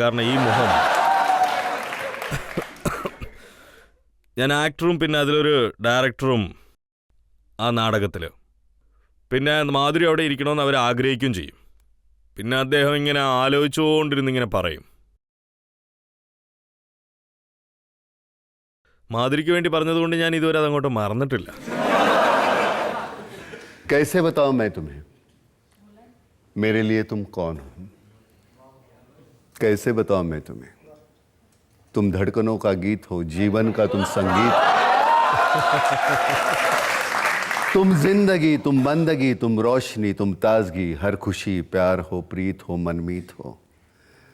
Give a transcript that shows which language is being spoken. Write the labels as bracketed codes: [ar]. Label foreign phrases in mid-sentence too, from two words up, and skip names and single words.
[ml] കാരണം ഈ മുഖം, ഞാൻ ആക്ടറും പിന്നെ അതിലൊരു ഡയറക്ടറും ആ നാടകത്തിൽ. പിന്നെ മാധുരി അവിടെ ഇരിക്കണമെന്ന് അവർ ആഗ്രഹിക്കുകയും ചെയ്യും. പിന്നെ അദ്ദേഹം ഇങ്ങനെ ആലോചിച്ചുകൊണ്ടിരുന്നിങ്ങനെ പറയും. മാധുരിക്ക് വേണ്ടി പറഞ്ഞതുകൊണ്ട് ഞാൻ ഇതുവരെ അതങ്ങോട്ട് മറന്നിട്ടില്ല. [hi] कैसे बताऊं मैं तुम्हें, मेरे लिए तुम कौन हो? कैसे बताऊं मैं तुम्हें, तुम धड़कनों का गीत हो, जीवन का तुम संगीत. तुम जिंदगी, तुम बंदगी, तुम रोशनी, तुम ताजगी, हर खुशी प्यार हो, प्रीत हो, मनमीत हो.